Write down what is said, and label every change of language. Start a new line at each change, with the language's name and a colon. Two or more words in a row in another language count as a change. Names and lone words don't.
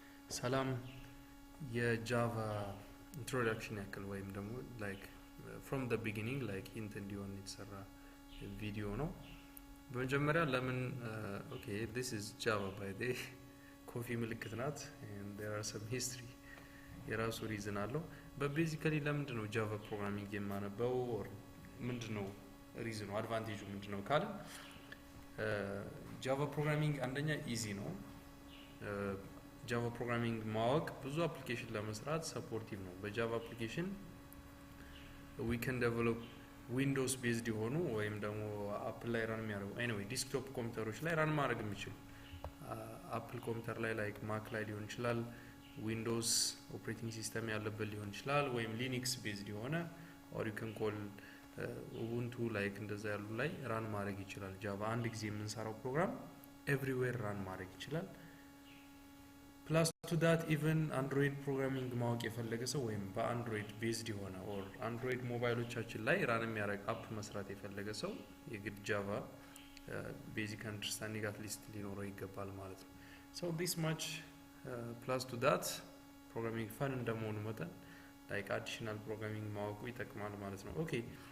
Amharic: ሰላም የጃቫ introduction ያክል ወይም ደግሞ
English: like from the beginning like hint
Amharic: እንዲሆን የተሰራ ቪዲዮ ነው። በመጀመሪያ ለምን
English: okay this is java by the
Amharic: ኮፊ ምልክት ናት
English: and there are some history
Amharic: የራሱ ሪዝን አለው።
English: but basically
Amharic: ለምንድን ነው
English: Java programming
Amharic: የማነበው or ምንድነው ሪዝኑ አድቫንቴጁ ምንድነው ካለ
English: Java programming
Amharic: አንደኛ ኢዚ ነው።
English: Java programming
Amharic: ማወቅ ብዙ አፕሊኬሽን ለመስራት ሰፖርቲቭ ነው። በጃቫ አፕሊኬሽን
English: we can develop Windows based
Amharic: የሆኑ ወይም ደግሞ አፕል ላይ ራን የሚያደርጉ
English: anyway desktop
Amharic: ኮምፒውተሮች ላይ ራን ማድረግ የሚችሉ
English: Apple computer
Amharic: ላይ
English: like Mac
Amharic: ላይ ሊሆን ይችላል፣
English: Windows operating system
Amharic: ያለበት ሊሆን ይችላል፣ ወይም
English: Linux based
Amharic: የሆነ or
English: you can call Ubuntu like
Amharic: እንደዛ ያሉ ላይ ራን ማድረግ ይችላል። ጃቫ አንድ ጊዜ የምንሰራው ፕሮግራም ኤቭሪዌር ራን ማድረግ ይችላል።
English: plus to that even Android programming
Amharic: ማወቅ የፈለገ ሰው ወይም በአንድሮይድ ቤዝድ የሆነ
English: or Android
Amharic: ሞባይሎቻችን ላይ ራን የሚያደርግ አፕ መስራት የፈለገ ሰው የግድ
English: Java basic understanding at least
Amharic: ሊኖረው ይገባል ማለት ነው።
English: so this much plus to that programming fun
Amharic: እንደመሆኑ መጠን
English: like additional programming
Amharic: ማወቁ ይጠቅማል ማለት ነው። ኦኬ